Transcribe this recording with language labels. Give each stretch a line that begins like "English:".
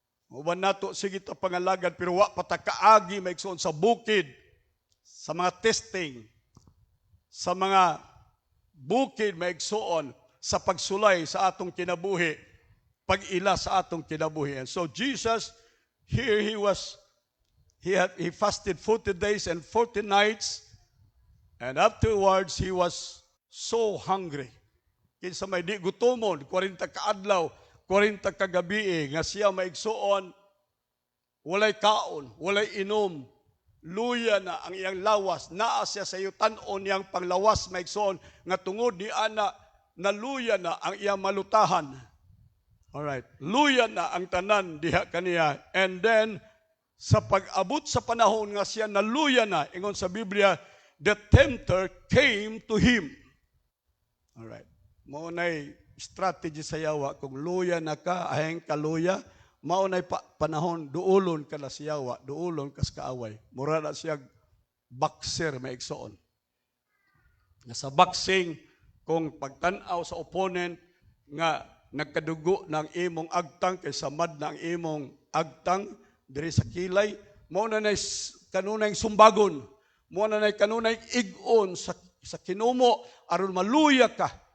Cebuano: Uban nato sige ta pangalagad pero wa pa ta kaagi maigsoon sa bukid, sa mga testing, sa mga bukid maigsoon sa pagsulay sa atong kinabuhi, pag-ila sa atong kinabuhi.
English: And so Jesus, here he fasted 40 days and 40 nights, and afterwards he was so hungry.
Cebuano: Kinsa may di gutomon, 40 ka adlaw, 40 ka gabi, nga siya maigsoon, walay kaon, walay inom, luya na ang iyang lawas, naa siya sa yutan-on niyang panglawas maigsoon, nga tungod ni ana, naluya na ang iyang malutahan. Alright, luya na ang tanan diha kaniya. And then, sa pag-abot sa panahon nga siya naluya na, ingon sa Biblia,
English: the tempter came to him.
Cebuano: Alright, mao nay strategy sa yawa, kung luya na ka, aheng kaluya, mao nay panahon, duulon ka na sa yawa, duulon ka sa kaaway. Mura na siya boxer maigsoon. Sa boxing, kung pagtanaw sa opponent nga nagkadugo ng imong agtang kaysa mad na ang imong agtang diri sa kilay, mao na nay kanunay sumbagon, mao na nay kanunay ig-on sa kinumo aron maluya ka.